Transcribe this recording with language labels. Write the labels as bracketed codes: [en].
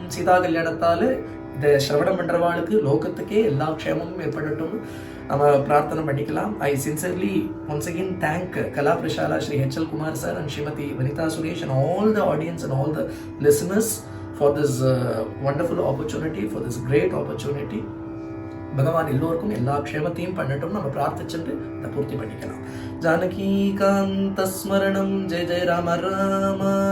[ta] சீதா கல்யாணத்தால இந்த சிரவணம் பண்றவாளுக்கு லோகத்துக்கே எல்லா க்ஷேமமும் ஏற்படட்டும். நம்ம பிரார்த்தனை பண்ணிக்கலாம். [en] I sincerely once again thank Kala Prashala Shri H.L. Kumar sir and Srimati Vanitha Suresh and all the audience and all the listeners for this wonderful opportunity, for this great opportunity. [ta] பகவான் எல்லோருக்கும் எல்லா க்ஷேமத்தையும் பண்ணட்டும். நம்ம பிரார்த்திச்சுட்டு இதை பூர்த்தி பண்ணிக்கலாம். [sa] ஜானகீகாந்த ஸ்மரணம் ஜெய ஜெய ராம ராம.